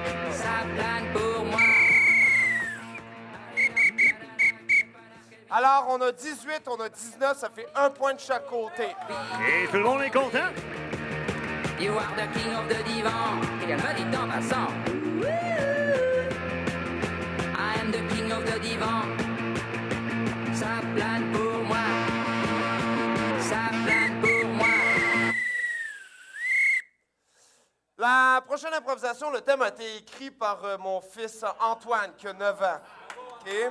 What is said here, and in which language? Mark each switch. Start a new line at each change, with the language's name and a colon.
French: Ça plane pour moi. Alors, on a 18, on a 19, ça fait 1 point de chaque côté. Et tout le monde est content?
English: You are the king of the divan.
French: Et elle me dit en passant.
English: I am the king of the divan.
French: Ça plane pour moi. Ça plane pour moi. La prochaine improvisation, le thème a été écrit par mon fils Antoine, qui a 9 ans. OK?